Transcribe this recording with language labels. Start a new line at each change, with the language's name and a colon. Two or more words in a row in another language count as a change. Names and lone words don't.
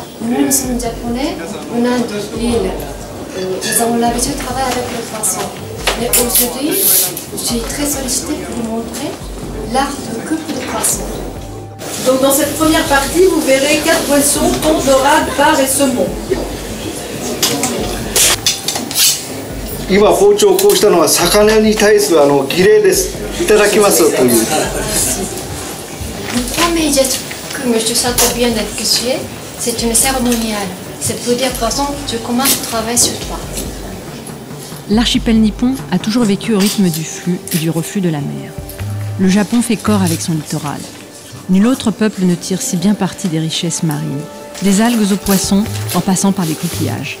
French: Nous sommes japonais. On a l'île. Nous avons l'habitude de travailler avec le poisson. Mais aujourd'hui, je suis très sollicitée pour vous montrer l'art de coupe de poisson. Donc dans cette première partie, vous verrez 4 poissons, thon, dorade, bar et saumon.
Japanese: 今包丁をこうしたのは魚に対する儀礼です。いただきますという。
French: Le premier geste que M. Sato vient d'effectuer, c'est une cérémoniale. C'est pour dire poisson, je commence le travail sur toi. L'archipel nippon a toujours vécu au rythme du flux et du reflux de la mer. Le Japon fait corps avec son littoral. Nul autre peuple ne tire si bien parti des richesses marines, des algues aux poissons en passant par les coquillages.